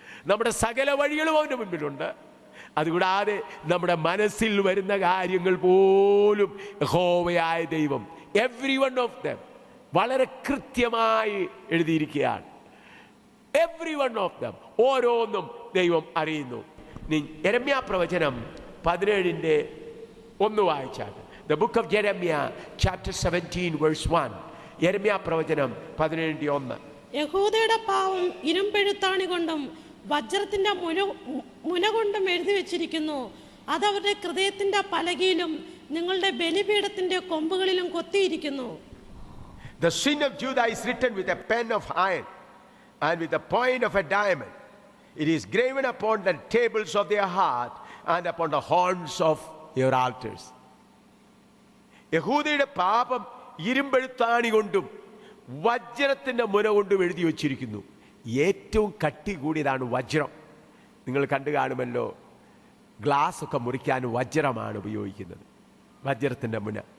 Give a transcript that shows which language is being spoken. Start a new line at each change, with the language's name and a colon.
Malayalam: നമ്മുടെ സകല വഴികളും അവൻ്റെ മുൻപിലുണ്ട്. അതുകൂടാതെ നമ്മുടെ മനസ്സിൽ വരുന്ന കാര്യങ്ങൾ പോലും യഹോവയായ ദൈവം
English: every one of them
Malayalam: വളരെ കൃത്യമായി എഴുതിയിരിക്കുകയാണ്.
English: every one of them,
Malayalam: ഓരോന്നും ദൈവം അറിയുന്നു. യെരമ്യാ പ്രവചനം 17:1 വായിച്ചാൽ,
English: The book of Jeremiah chapter 17 verse 1.
Malayalam: യെരമ്യാ പ്രവചനം 17:1. യഹൂദയുടെ പാവം ഇരുമ്പെഴുത്താണി കൊണ്ടും വജ്രത്തിന്റെ മുന കൊണ്ടും എഴുതി വെച്ചിരിക്കുന്നു, അത് അവരുടെ ഹൃദയത്തിന്റെ പലകയിലും നിങ്ങളുടെ ബലിപീഠത്തിന്റെ കൊമ്പുകളിലും കൊത്തിയിരിക്കുന്നു.
English: The sin of Judah is written with a pen of iron and with the point of a diamond. It is graven upon the tables of their heart and upon the horns of your altars.
Malayalam: യഹൂദയുടെ പാപം ഇരുമ്പെഴുത്താണി കൊണ്ടും വജ്രത്തിന്റെ മുന കൊണ്ടും എഴുതി വച്ചിരിക്കുന്നു. ഏറ്റവും കട്ടി കൂടിയതാണ് വജ്രം. നിങ്ങൾ കണ്ടു കാണുമല്ലോ, ഗ്ലാസ് ഒക്കെ മുറിക്കാൻ വജ്രമാണ് ഉപയോഗിക്കുന്നത്, വജ്രത്തിന്റെ മുന.